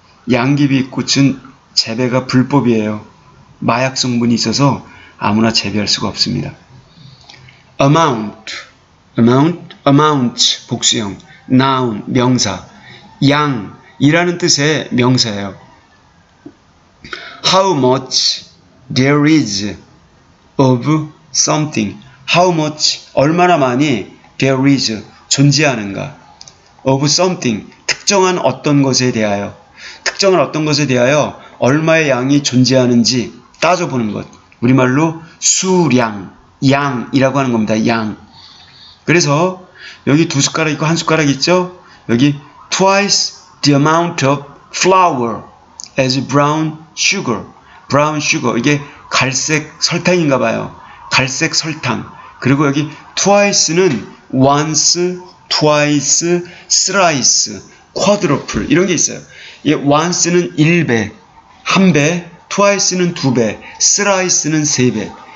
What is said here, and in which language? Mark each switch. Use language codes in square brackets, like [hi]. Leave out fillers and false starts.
[ko] 양귀비꽃은 재배가 불법이에요. 마약 성분이 있어서 아무나 재배할 수가 없습니다. amount 복수형, noun 명사, 양이라는 뜻의 명사예요. [en] How much there is of something. How much, [ko] 얼마나 많이 [en] there is, [ko] 존재하는가. of something, 특정한 어떤 것에 대하여. 특정한 어떤 것에 대하여 얼마의 양이 존재하는지 따져보는 것. 우리말로 수량, 양이라고 하는 겁니다. 양. 그래서 여기 2숟가락 있고 1숟가락 있죠? 여기 [en] twice the amount of flour as brown sugar. [ko] 이게 갈색 설탕인가 봐요. 갈색 설탕. 그리고 여기 twice는 [en] once, twice, thrice, quadruple [ko] 이런 게 있어요. 이 once는 1배, 1배, twice는 2배, thrice는 3배.